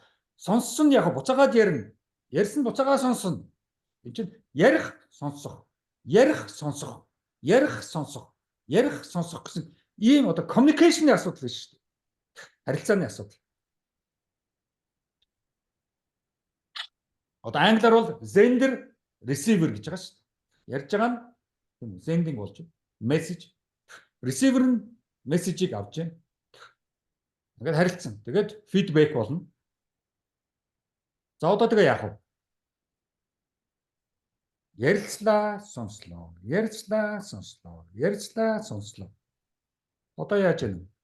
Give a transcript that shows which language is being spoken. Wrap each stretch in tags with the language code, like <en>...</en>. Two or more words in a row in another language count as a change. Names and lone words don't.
<mn>Сонссон нь яг буцаагаад ярина. Ярьсан буцаагаа сонсно. Энэ чинь ярих, сонсох, ярих, сонсох, ярих, сонсох, ярих, сонсох гэсэн ийм одоо communication-ийн асуудал байна шүү дээ. Харилцааны асуудал. Одоо англиар бол</mn> <en>sender, receiver</en> <mn>гэж байгаа шүү дээ. Ярьж байгаа нь sending болж байна. Message. Receiver нь мессежийг авч байна. Ингээд харилцсан. Тэгээд feedback болно. За одоо тэгээ яах вэ? Ярилцлаа, сонслоо. Ярилцлаа, сонслоо. Ярилцлаа, сонслоо. Одоо яаж яана?</mn>